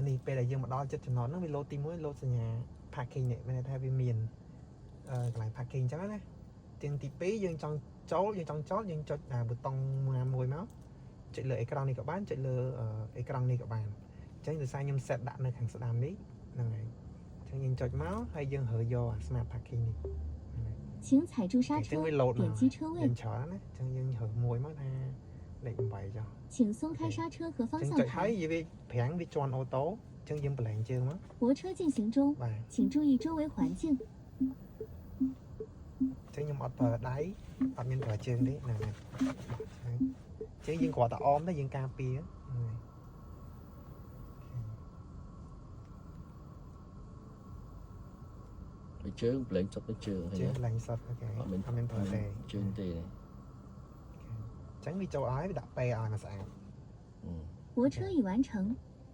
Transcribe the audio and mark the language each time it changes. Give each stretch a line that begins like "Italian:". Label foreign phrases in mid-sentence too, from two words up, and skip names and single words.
Khmer: ពេលដែលយើងមកដល់ចិត្តចំណតហ្នឹងវាលោតទី1លោតសញ្ញា parking នេះមានន័យថាវាមានកន្លែង parking អញ្ចឹងណាទាំងទី2យើងចង់ចូលយើងចុចប៊ូតុងមួយមកចុចលើអេក្រង់នេះក៏បានចុចលើអេក្រង់នេះក៏បានអញ្ចឹងដោយសារខ្ញុំ set ដាក់នៅខាងស្ដាំនេះហ្នឹងហើយអញ្ចឹងយើងចុចមកហើយយើងរើយក
English: smart parking
Khmer: នេះ
Chinese: 请踩住刹车，点击车位。
Khmer: យើងច្រើនណាអញ្ចឹងយើងរើមួយមកថាលេខ8ចុះ
Chinese: 请松开刹车和方
Khmer: អញ្ចឹង
Chinese: 向
Khmer: ចុចហើយ
Chinese: 盘。
Khmer: វាប្រាំងវាជន់អូតូអញ្ចឹងយើងប្រឡែងជើងមក
Chinese: 泊车进行中，
Khmer: បាទ
Chinese: 请注意周围环境。
Khmer: ចឹងខ្ញុំអត់ប្រើដៃអត់មានប្រើជើងទេហ្នឹងហើយចឹងយើងគ្រាន់តែអមទៅយើងការពារហ្នឹងហើយ ជើងប្រឡែងសុទ្ធទៅជើងហើយ ជើងកន្លែងសុតអូខេអត់មានប្រើទេ ជើងទេ ចឹងវាចូលឲ្យវាដាក់ពេឲ្យមកស្អាត
Chinese: 泊车已完成，